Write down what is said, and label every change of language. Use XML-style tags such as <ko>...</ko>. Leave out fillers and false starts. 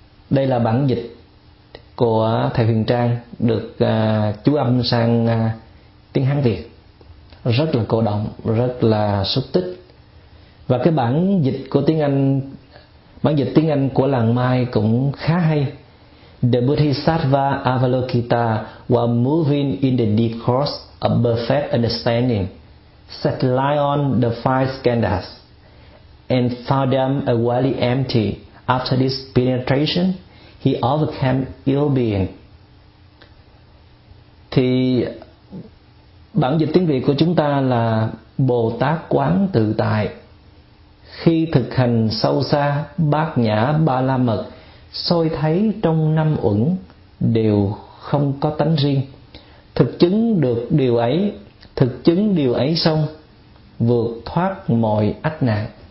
<vi>Đây là bản dịch của thầy Huyền Trang được chú âm sang tiếng Hán Việt, rất là cổ động, rất là xúc tích. Và cái bản dịch của tiếng Anh, bản dịch tiếng Anh của làng Mai cũng khá hay.</vi> <en>The Bodhisattva Avalokita, while moving in the deep course of perfect understanding, set light on the five skandhas and found them wholly empty. After this penetration, he overcame ill being.</en> <vi>Thì bản dịch tiếng Việt của chúng ta là Bồ Tát Quán Tự Tại khi thực hành sâu xa Bát Nhã Ba La Mật, soi thấy trong năm uẩn đều không có tánh riêng, thực chứng được điều ấy, thực chứng điều ấy xong, vượt thoát mọi ách nạn.</vi>